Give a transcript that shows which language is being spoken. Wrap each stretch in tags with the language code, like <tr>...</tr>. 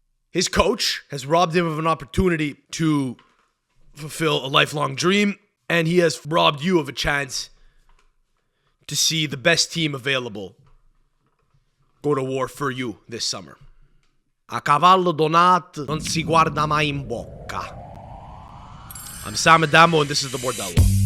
<en>His coach has robbed him of an opportunity to fulfill a lifelong dream, and he has robbed you of a chance to see the best team available go to war for you this summer.</en> <it>A cavallo donato non si guarda mai in bocca.</it> <en>I'm Sam Adamo, and this is the Bordello.</en>